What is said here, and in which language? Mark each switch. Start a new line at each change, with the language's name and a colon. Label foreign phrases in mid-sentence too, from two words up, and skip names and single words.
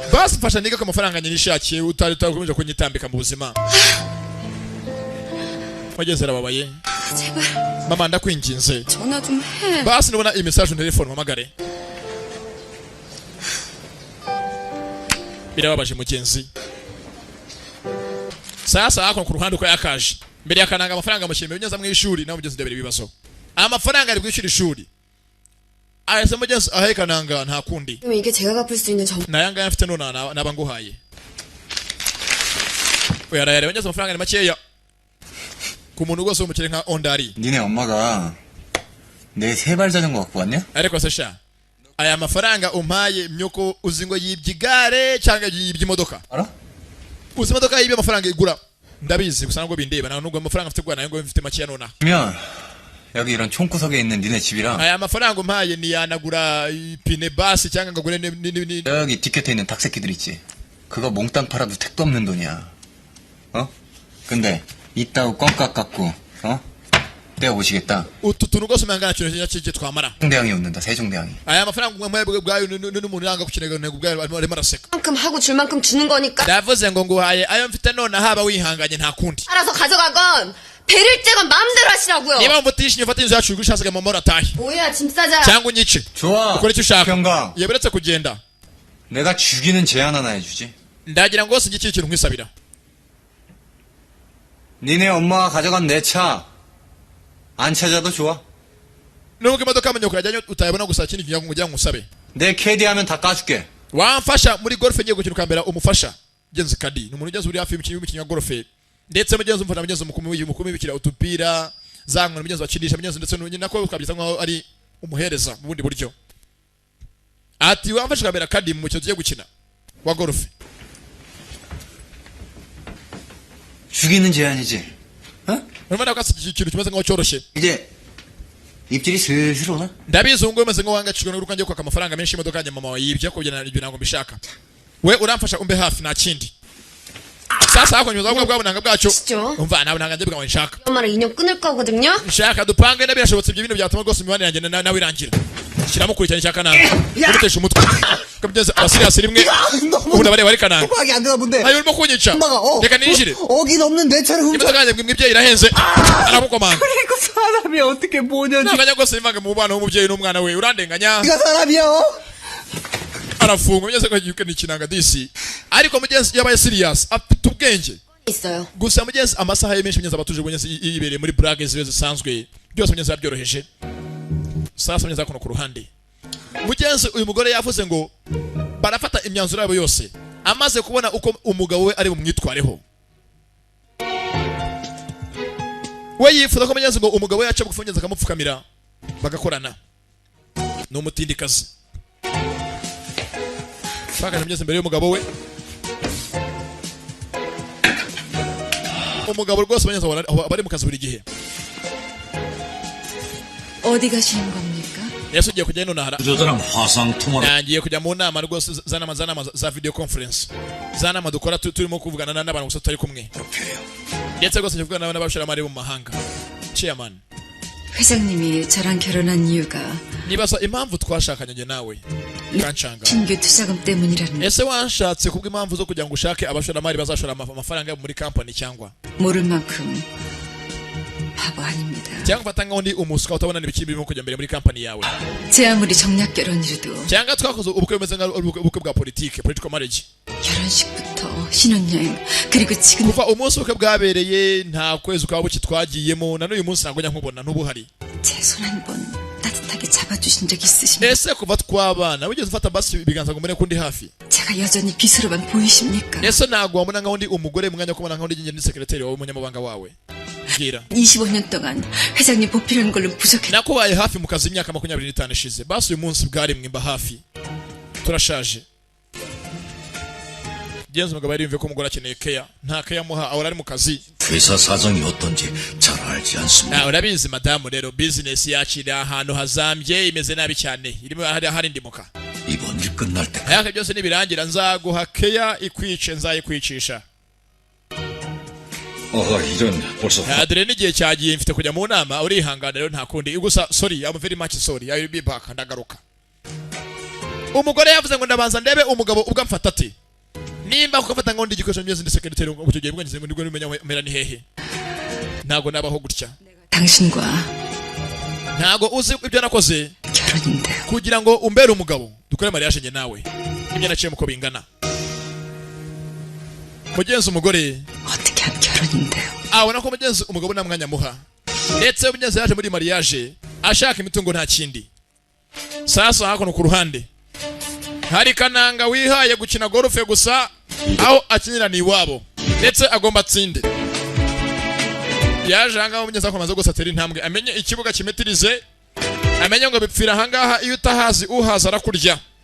Kinyarwanda: basi mfasha niga ko amafaranga nyine nishakiye utakomeje kunyitambika mu buzima. mugenzi arababaye.
Korean: 제발
Kinyarwanda: mama ndakwinginze
Korean: 전화 좀 해.
Kinyarwanda: basi nubona iyi message telefone mpamagare. birababaje mugenzi. sasa ako ku ruhande uko yakaje mbere yakananga amafaranga amushyira mugenzi mu ishuri nawe mugenzi ndebera ibibazo amafaranga ari kwishyura ishuri ahese mugenzi ahekananga nta kundi
Korean: 이게 제가 갚을 수 있는 점
Kinyarwanda: nayanga yafite none nabanguhaye uyarayare mugenzi amafaranga ni makeya ku muntu rwose umukire nka ondari
Korean: 니네 엄마가 내 세발 자전거 갖고 왔냐?
Kinyarwanda: ariko se sha aya mafaranga umpaye myuko uzi ngo yibye igare cyangwa yibye imodoka
Korean: 알아?
Kinyarwanda: uzi imodoka yibye amafaranga igura ndabizi gusa nubwo bindeba nubwo amafaranga afite gwana ngo mfite makeya nona
Korean: 그러면 여기 이런 총구석에 있는 니네 집이랑
Kinyarwanda: aya mafaranga umpaye ni yanagura ipine basi cyangwa ngagure ni
Korean: 여기 뒷곁에 있는 닭새끼들 있지 그거 몽땅 팔아도 택도 없는 돈이야 어? 근데 이따고 껌깍 깎고 어? 떼어 오시겠다
Kinyarwanda: utu tuntu rwose umenya nta kintu cy'icyo twamara
Korean: 세종대왕이 웃는다 세종대왕이
Kinyarwanda: aya mafaranga umpaye bwayo n'umuntu yanga kukinega nego bwayo arimo araseka
Korean: 만큼 하고 줄 만큼 주는 거니까
Kinyarwanda: ndavuze ngo nguhaye ayo mfite none haba wihanganye nta kundi
Korean: 알아서 가져가건 배를 째건 마음대로 하시라고요.
Kinyarwanda: niba mvutishije ufata inzu yacu ugushasaga mu mora tahi
Korean: 뭐야 짐 싸자.
Kinyarwanda: cyangwa unyice
Korean: 좋아
Kinyarwanda: ukora icyo ushaka
Korean: 평강
Kinyarwanda: yeberetse kugenda
Korean: 내가 죽이는 제안 하나 해주지
Kinyarwanda: ndagira ngo singi ikintu nkwisabira
Korean: 니네 엄마가 가져간 내 차 안 찾아도 좋아
Kinyarwanda: nubwo imodoka mu nyoko yajyanye utayabona gusa kindi kintu kugira ngo usabe
Korean: 내 캐디 하면 다 까줄게
Kinyarwanda: wamfasha muri golf ngiye gukina ukambera umufasha genzi kadi ni umuntu ugeze uri hafi y'umukinnyi wa golf ndetse mugenzi umufana mugenzi umukumi w'ibikira utupira zankwe mugenzi wakinisha mugenzi ndetse nako ukabyita nkaho ari umuhereza mu bundi buryo ati wamfasha ukambera kadi mu mukino tugiye gukina wa golf
Korean: 죽이는 제안이지 어?
Kinyarwanda: urabona ko ikintu kimeze nkaho cyoroshye
Korean: 이제 입질이 슬슬 오나?
Kinyarwanda: ndabizi ngo umeze nkaho wangacishwe n'uruka ngiye kwaka amafaranga menshi imodoka yanjye mama yibye ko ibyo ntabwo mbishaka we uramfasha umbe hafi nta kindi sasa hakonyuza bwa bwabonanga bwacu umva nawe ntabwo ndebwa nshaka
Korean: 엄마랑 인연 끊을 거거든요.
Kinyarwanda: nshaka dupange na birashobotse ibyo bintu byatuma rwose imibane yanjye nawe irangira shyiramo kurikirana nshaka nawe urutesha umutwe kabigeze abasiriyasi rimwe ubu ndabareba ari kananga
Korean: mpak이 안 되나 본데
Kinyarwanda: ayo urimo kunyica reka ninjire
Korean: 어긴 없는 내 차를 훔쳐
Kinyarwanda: imodoka yanjye mwibyeyi irahenze aramukomanga
Korean: 그리고 사람이 어떻게 뭐냐지
Kinyarwanda: ntabwo rwose imvange mu bana w'umubyeyi n'umwana we urandenganya
Korean: 네가 사람이야
Kinyarwanda: arafunga mugeze ko yukene ikinanga disi ariko mugenzi yabaye serious afite ubwenge
Korean: 있어요.
Kinyarwanda: gusa mugenzi amasaha ye menshi mugenzi abatuje mugenzi yibereye muri blague ziwe zisanzwe byose mugenzi yabyoroheje sasa mugenzi akono ku ruhande mugenzi uyu mugore yavuze ngo barafata imyanzuro yabo yose amaze kubona uko umugabo we ari bumwitwareho we yifuza ko mugenzi ngo umugabo we yaca bugufi mugenzi akamupfukamira bagakorana ni umutindikazi Faka mugenzi imbere y'umugabo we umugabo rwose mugenzi bari mu kazi buri gihe
Korean: 어디 가시는 겁니까?
Kinyarwanda: yesu ugiye kujya none hara
Korean: 여자랑 화상 통화를
Kinyarwanda: nagiye kujya mu nama rwose zanama za
English: video conference
Kinyarwanda: zanama dukora turimo kuvugana n'abantu gusa tutari kumwe ndetse rwose kuvugana n'abashoramari bo mu mahanga chairman
Korean: 회장님이 저랑 결혼한 이유가
Kinyarwanda: nibaza impamvu twashakanye njye nawe kanchanga
Korean: 신규 투자금 때문이라는
Kinyarwanda: ese wanshatse kubw'impamvu zo kugira ngo ushake abashoramari bazashora amafaranga muri company cyangwa
Korean: 모를 만큼 바보 아닙니다.
Kinyarwanda: cyangwa fata ngaho ndi umuswa utabona n'ibiki birimo kujya mbere muri company yawe
Korean: 제 아무리 정략 결혼이라도
Kinyarwanda: cyangwa twakoze ubukwe bumeze nk'ubukwe bwa politike
English: political marriage
Korean: 결혼식부터 신혼여행 그리고 지금
Kinyarwanda: kuva umunsi ubukwe bwabereye nta kwezi ukaba buki twagiyemo na n'uyu munsi ntabwo njya nkubona n'ubuhari
Korean: 제 손 한 번 따뜻하게 잡아주신 적 있으십니까?
Kinyarwanda: ese kuva twabana wigeze ufata basi ibiganza ngo mbone ko ndi hafi
Korean: 제가 여전히 비서로만 보이십니까?
Kinyarwanda: ese ntabwo wabona nkaho ndi umugore mwanya kubona nkaho ndi ni sekreteri wawe umunyamabanga wawe mbwira
Korean: 25년 동안 회장님 보필하는 걸로 부족해.
Kinyarwanda: nakubaye hafi mu kazi imyaka 25 ishize basi uyu munsi bwarimwe mba hafi turashaje genzi umugabo yarimve ko umugore akeneye keya nta keya muha ahora ari mu kazi
Korean: 회사 사정이 어떤지 잘 알지 않습니다.
Kinyarwanda: urabizi madamu rero business yakiri ahantu hazambye imeze nabi cyane irimo hari ndimuka
Korean: 이번 일 끝날 때
Kinyarwanda: ayaka byose nibirangira nzaguha keya ikwice nzayikwicisha
Korean: 이런 벌써
Kinyarwanda: adre n'igihe cyagiye mfite kujya mu nama urihangana rero nta kundi gusa
English: sorry I'm very much sorry I will be back
Kinyarwanda: ndagaruka umugore yavuze ngo ndabanza ndebe umugabo ubwo amfata ati nimba kufata ngo ndi igikoresho myezi ndi secretary ngo cyo gihe bwo ngize ngo ndiko nimenya mera ni hehe ntago nabaho gutya
Korean: 당신과
Kinyarwanda: ntago uzi ibyo nakoze
Korean: 결혼인데요.
Kinyarwanda: kugira ngo umbere umugabo dukore mariage nge nawe ibyo naciye muko bingana mugenzi umugore
Korean: 어떻게 하면 결혼인데요?
Kinyarwanda: abona ko mugenzi umugabo nta mwanya muha ndetse mugenzi yaje muri mariage ashaka imitungo nta kindi. Sasa hakuno ku ruhande hari kananga wihaye gukina golf gusa aho akinira ni iwabo ndetse agomba atsinde. Yaje hangaho mugenzi akomaze gusa atera intambwe amenye ikibuga kimetirize, amenye ngo bipfira hangaha iyo utahazi uhaza arakurya.